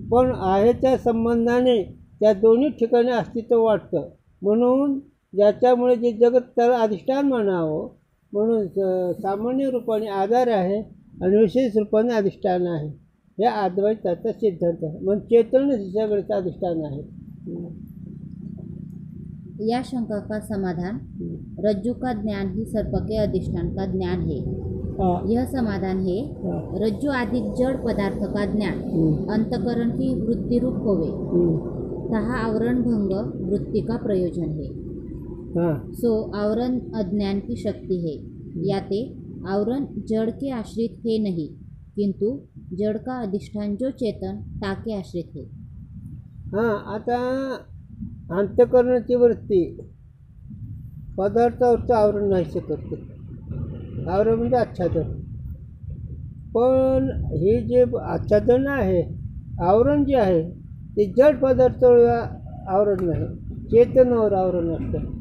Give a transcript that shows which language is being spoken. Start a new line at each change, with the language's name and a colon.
Marathi: पण आहेच्या संबंधाने त्या दोन्ही ठिकाणी अस्तित्व वाटतं. म्हणून ज्याच्यामुळे जे जगत त्याला अधिष्ठान म्हणावं. म्हणून सामान्य रूपाने आधार आहे आणि विशेष रूपाने अधिष्ठान आहे. हे अद्वैताचा सिद्धांत आहे. मग चेतन सगळ्याचं अधिष्ठान आहे.
Hindi: या शंका का समाधान रज्जु का ज्ञान ही सर्प के अधिष्ठान का ज्ञान है। यह समाधान है रज्जु आदि जड़ पदार्थ का ज्ञान अंतकरण की वृत्ति रूप होवे, तहा आवरण भंग वृत्ति का प्रयोजन है। सो आवरण अज्ञान की शक्ति है। याते आवरण जड़ के आश्रित है नहीं, किंतु जड़ का अधिष्ठान जो चेतन ताके आश्रित है।
Marathi: आता अंतकरणाची वृत्ती पदार्थावरचं आवरण नाहीसे करते. आवरण म्हणजे आच्छादन. पण हे जे आच्छादन आहे, आवरण जे आहे ते जड पदार्थावर आवरण नाही, चेतनावर आवरण असतं.